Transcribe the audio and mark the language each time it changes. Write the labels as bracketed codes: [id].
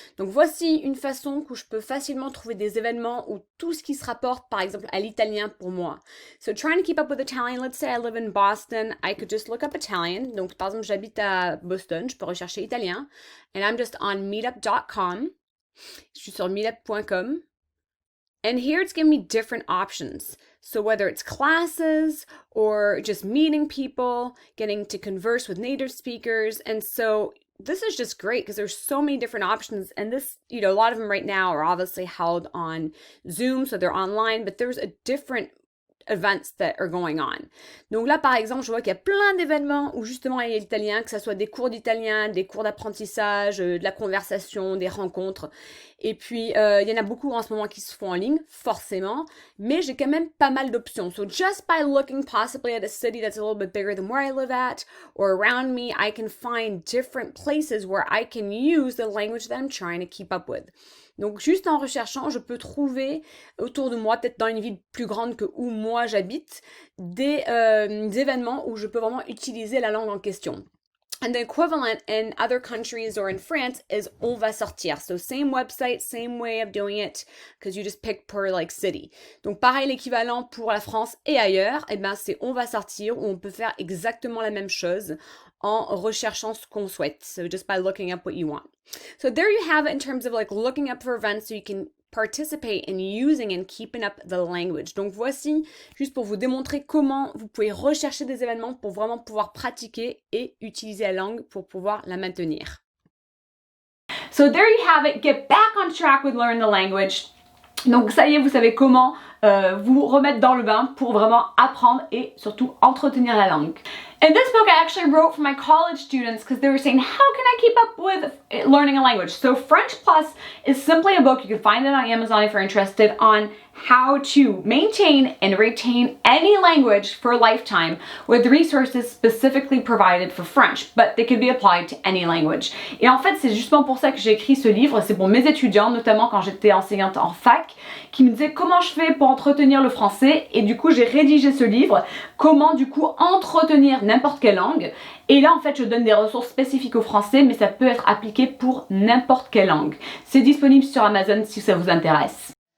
[fr] Donc voici une façon où je peux facilement trouver des événements ou tout ce qui se rapporte, par exemple, à l'italien pour moi. [en] So trying to keep up with Italian, let's say I live in Boston, I could just look up Italian. [fr] Donc par exemple, j'habite à Boston, je peux rechercher italien. [en] And I'm just on meetup.com. [fr] Je suis sur meetup.com. [en] And here it's giving me different options. So whether it's classes or just meeting people, getting to converse with native speakers. And so this is just great because there's so many different options. And this, a lot of them right now are obviously held on Zoom, so they're online, but there's a different events that are going on. [fr] Donc là, par exemple, je vois qu'il y a plein d'événements où justement il y a l'italien, que ce soit des cours d'italien, des cours d'apprentissage, de la conversation, des rencontres. Et puis, il y en a beaucoup en ce moment qui se font en ligne, forcément, mais j'ai quand même pas mal d'options. [en] So just by looking possibly at a city that's a little bit bigger than where I live at or around me, I can find different places where I can use the language that I'm trying to keep up with. [fr] Donc juste en recherchant, je peux trouver autour de moi, peut-être dans une ville plus grande que où moi j'habite, des événements où je peux vraiment utiliser la langue en question. [en] And the equivalent in other countries or in France is on va sortir. So same website, same way of doing it, because you just pick per like city. [fr] Donc pareil, l'équivalent pour la France et ailleurs, c'est on va sortir où on peut faire exactement la même chose en recherchant ce qu'on souhaite. [en] So just by looking up what you want. So there you have it in terms of like looking up for events so you can participate in using and keeping up the language. [fr] Donc voici, juste pour vous démontrer comment vous pouvez rechercher des événements pour vraiment pouvoir pratiquer et utiliser la langue pour pouvoir la maintenir. [en] So there you have it. Get back on track with learning the language. [fr] Donc ça y est, vous savez comment vous remettre dans le bain pour vraiment apprendre et surtout entretenir la langue. [en] And this book I actually wrote for my college students because they were saying, how can I keep up with learning a language? So French Plus is simply a book, you can find it on Amazon if you're interested, on how to maintain and retain any language for a lifetime with resources specifically provided for French, but they could be applied to any language. [fr] Et en fait, c'est justement pour ça que j'ai écrit ce livre, c'est pour mes étudiants, notamment quand j'étais enseignante en fac, qui me disaient comment je fais pour entretenir le français, et du coup j'ai rédigé ce livre, comment du coup entretenir n'importe quelle langue. Et là en fait je donne des ressources spécifiques au français, mais ça peut être appliqué pour n'importe quelle langue. C'est disponible sur Amazon si ça vous intéresse.